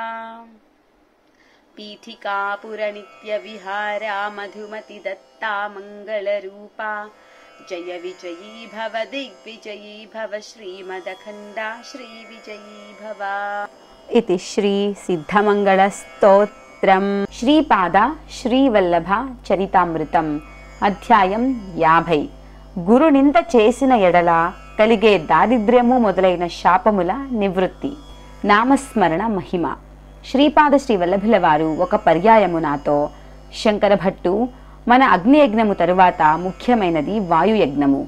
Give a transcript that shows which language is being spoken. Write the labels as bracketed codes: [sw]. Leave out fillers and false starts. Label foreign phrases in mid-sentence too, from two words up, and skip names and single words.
[sa] पीठिकापुर नित्य विहारा मधुमति दत्ता मंगलरूपा। जय विजयी भव दिग्विजयी भव श्रीमदखण्डा श्रीविजयी भव। इति श्री सिद्धमंगलस्तोत्रम् श्रीपाद श्रीवल्लभ चरितामृतम् [te] అధ్యాయం 50 గురునింద చేసిన ఎడల కలిగే దారిద్ర్యము మొదలైన శాపముల నివృత్తి. నామస్మరణ మహిమ. శ్రీపాద శ్రీ వల్లభుల వారు ఒక పర్యాయము నాతో, శంకర భట్టు, మన అగ్నియజ్ఞము తరువాత ముఖ్యమైనది వాయుయజ్ఞము.